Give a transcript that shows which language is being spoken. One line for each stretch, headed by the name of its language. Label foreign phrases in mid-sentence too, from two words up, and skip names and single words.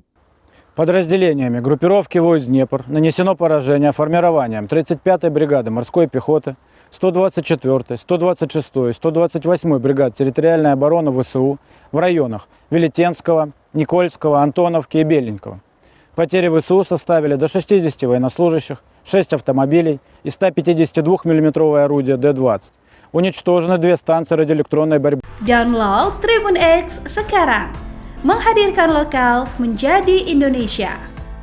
Russian: Подразделениями группировки войск «Днепр» нанесено поражение формированием 35-й бригады морской пехоты, 124-й, 126-й, 128-й бригад территориальной обороны ВСУ в районах Велетенского, Никольского, Антоновки и Беленького. Потери ВСУ составили до 60 военнослужащих, 6 автомобилей и 152 мм орудия Д-20. Уничтожены 2 станции радиоэлектронной борьбы.
Indonesian: Download Tribun X sekarang. Menghadirkan lokal menjadi Indonesia.